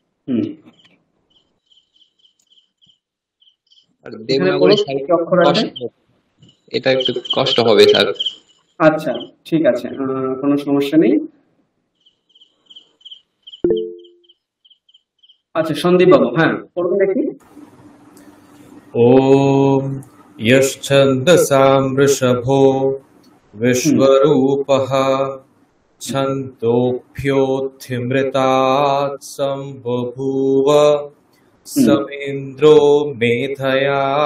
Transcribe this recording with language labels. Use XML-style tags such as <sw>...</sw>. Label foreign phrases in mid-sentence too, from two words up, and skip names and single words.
<bn>এটা একটু কষ্ট হবে স্যার। আচ্ছা, ঠিক আছে, কোনো সমস্যা নেই। আচ্ছা, সন্দীপ বাবু, হ্যাঁ পড়ুন দেখি।</bn> <sa>ওম यश्छन्दसां वृषभो विश्वरूपः छन्दोभ्योऽध्यमृतात् सम्बभूव समेन्द्रो मेधया</sa>